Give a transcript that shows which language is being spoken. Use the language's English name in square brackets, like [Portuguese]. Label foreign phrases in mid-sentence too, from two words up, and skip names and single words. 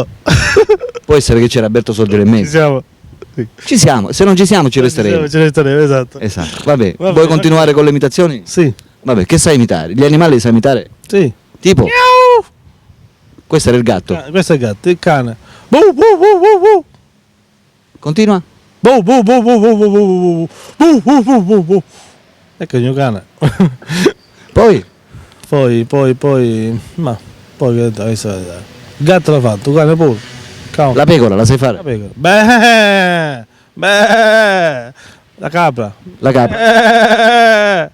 [Italian] Può essere che c'era Alberto Sordi nel Ci mezzo. siamo. Ci siamo, se non ci siamo ci resteremo. Ci resteremo, esatto. Esatto, vabbè. Vabbè, Vuoi continuare con le imitazioni? Sì. Vabbè, che sai imitare? Gli animali li sai imitare? Sì. Tipo? Questo era il gatto. Questo è il gatto, il cane. Bu bu bu bu bu. Continua? Bu bu bu bu bu bu bu bu bu bu bu bu. Ecco il mio cane. Poi? Poi. Ma. Poi che adesso. Il gatto l'ha fatto, il cane pure. Cavolo. La pecora, la sai fare? La pecora. Beh. La capra. La capra?